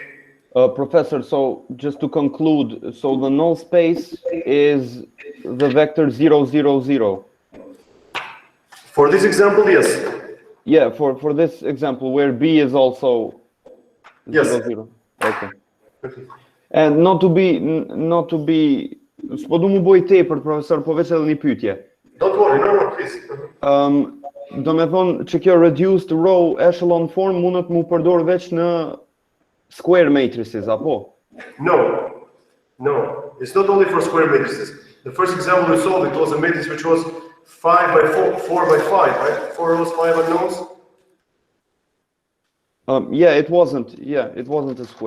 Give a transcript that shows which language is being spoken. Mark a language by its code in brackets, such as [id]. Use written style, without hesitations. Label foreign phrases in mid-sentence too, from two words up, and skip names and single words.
[en] Professor, so just to conclude, so the null space is the vector 0, 0, 0. For this example, yes. Yeah, for this example, where B is also 0, Yes. [sq] 0. Okay. [en] And not to be [sq] s'po du mu boj tepër, profesor, po veç edhe një pyetje. [en] Don't worry, no, please. [sq] Do me thonë që kjo [en] reduced row echelon form [sq] mundet mu përdor veç në [en] square matrices, [sq] apo? [en] No, it's not only for square matrices. The first example we solved, it was a matrix which was 5 by 4, 4 by 5, right? 4 rows, 5 unknowns. Yeah, it wasn't a square.